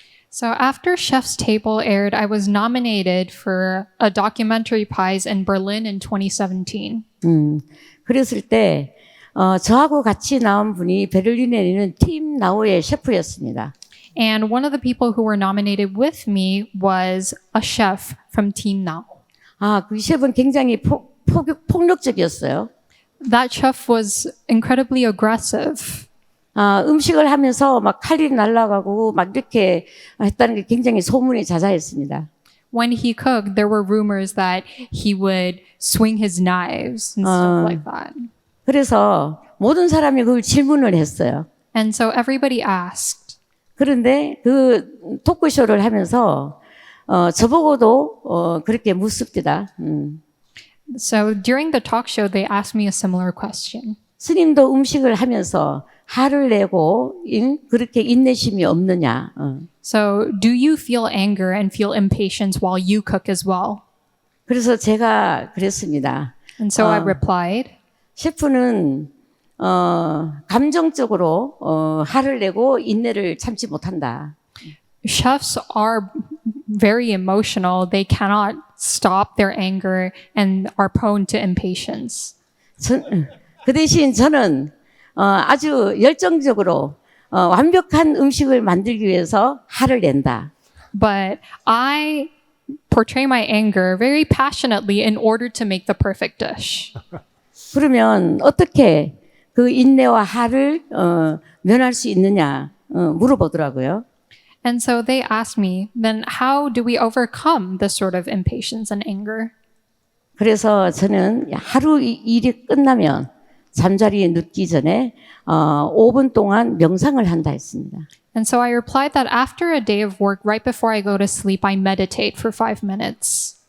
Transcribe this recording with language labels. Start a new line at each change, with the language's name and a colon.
English: So after Chef's Table aired, I was nominated for a documentary prize in Berlin in 2017.
Korean: 그랬을 때 저하고 같이 나온 분이 베를린에 있는 팀 나우의 셰프였습니다.
English: And one of the people who were nominated with me was a chef from Team Now.
Korean: 그 셰프는 굉장히 폭력적이었어요.
English: That chef was incredibly aggressive.
Korean: 음식을 하면서 막 칼이 날아가고 막 이렇게 했다는 게 굉장히 소문이 자자했습니다.
English: When he cooked, there were rumors that he would swing his knives and stuff like that.
Korean: 그래서 모든 사람이 그걸 질문을 했어요.
English: And so everybody asked.
Korean: 그런데 그 토크쇼를 하면서 저보고도 그렇게 묻습니다.
English: So during the talk show, they asked me a similar question.
Korean: 스님도 음식을 하면서 화를 내고 그렇게 인내심이 없느냐.
English: So do you feel anger and feel impatience while you cook as well?
Korean: 그래서 제가 그랬습니다.
English: And so I replied,
Korean: 셰프는 감정적으로 화를 내고 인내를 참지 못한다.
English: chefs are very emotional. They cannot stop their anger and are prone to impatience.
Korean: 그 대신 저는 아주 열정적으로 완벽한 음식을 만들기 위해서 화를 낸다.
English: But I portray my anger very passionately in order to make the perfect dish.
Korean: 그러면 어떻게 그 인내와 화를 면할 수 있느냐 물어보더라고요.
English: And so they asked me, then how do we overcome this sort of impatience and anger?
Korean: 그래서 저는 하루 일이 끝나면 잠자리에 눕기 전에 5분 동안 명상을 한다 했습니다.
English: And so I replied that after a day of work, right before I go to sleep, I meditate for 5 minutes.